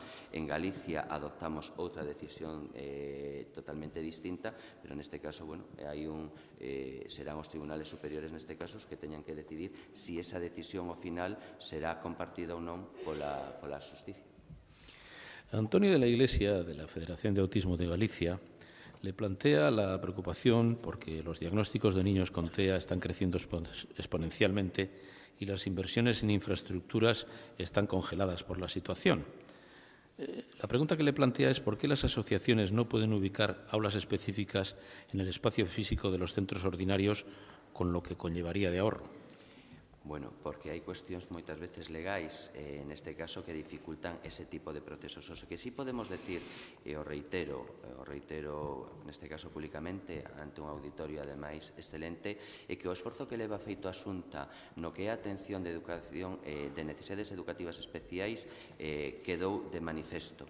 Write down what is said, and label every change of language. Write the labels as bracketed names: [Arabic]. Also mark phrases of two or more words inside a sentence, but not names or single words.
[Galician] En Galicia adoptamos outra decisión totalmente distinta, pero neste caso, serán os tribunales superiores neste caso os que teñan que decidir si esa decisión ao final será compartida ou non pola xusticia. [Spanish] Antonio de la Iglesia, de la Federación de Autismo de Galicia, le plantea la preocupación porque los diagnósticos de niños con TEA están creciendo exponencialmente y las inversiones en infraestructuras están congeladas por la situación. La pregunta que le plantea es por qué las asociaciones no pueden ubicar aulas específicas en el espacio físico de los centros ordinarios, con lo que conllevaría de ahorro. [Galician] Bueno, porque hai cuestións moitas veces legais, neste caso, que dificultan ese tipo de procesos. O que sí podemos decir, e o reitero neste caso públicamente ante un auditorio ademais excelente, é que o esforzo que leva feito a Xunta no que é a atención de educación de necesidades educativas especiais quedou de manifesto.